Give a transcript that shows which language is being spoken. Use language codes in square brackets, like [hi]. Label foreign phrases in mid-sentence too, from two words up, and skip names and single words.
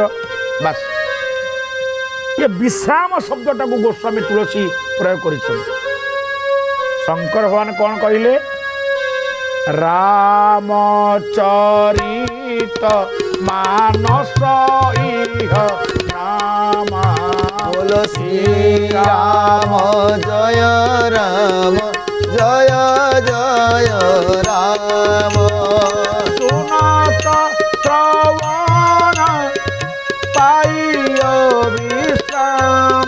[or] ବାସ୍ ଏ ବିଶ୍ରାମ ଶବ୍ଦଟାକୁ ଗୋସ୍ୱାମୀ ତୁଳସୀ ପ୍ରୟୋଗ କରିଛନ୍ତି। ଶଙ୍କର ଭଗବାନ କ'ଣ କହିଲେ? [hi] रामचरित मानस इह नामा। बोल श्री राम जय राम जय जय राम। सुनत श्रवण पाइय विश्राम।